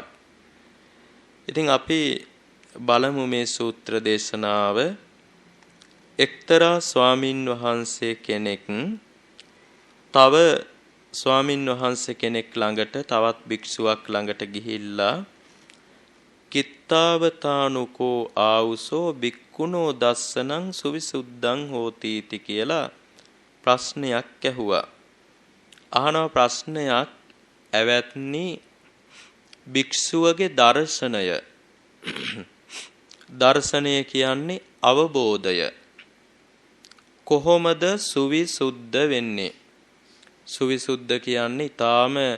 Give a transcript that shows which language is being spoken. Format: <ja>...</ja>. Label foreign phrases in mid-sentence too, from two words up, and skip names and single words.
<si>ඉතින් අපි බලමු මේ සූත්‍ර දේශනාව. එක්තරා ස්වාමින් වහන්සේ කෙනෙක් තව ස්වාමින් වහන්සේ කෙනෙක් ළඟට, තවත් භික්ෂුවක් ළඟට ගිහිල්ලා</si> <pi>කිත්තාවතානුකෝ ආවුසෝ භික්ඛුනෝ දස්සනං සුවිසුද්ධං හෝති ඉති</pi> <si>කියලා ප්‍රශ්නයක් ඇහුවා. අහනවා ප්‍රශ්නයක් ඇවැත්නි භික්ෂුවගේ දර්ශනය දර්ශනය කියන්නේ අවබෝධය කොහොමද සුවිසුද්ධ වෙන්නේ සුවිසුද්ධ කියන්නේ ඊටාම</si>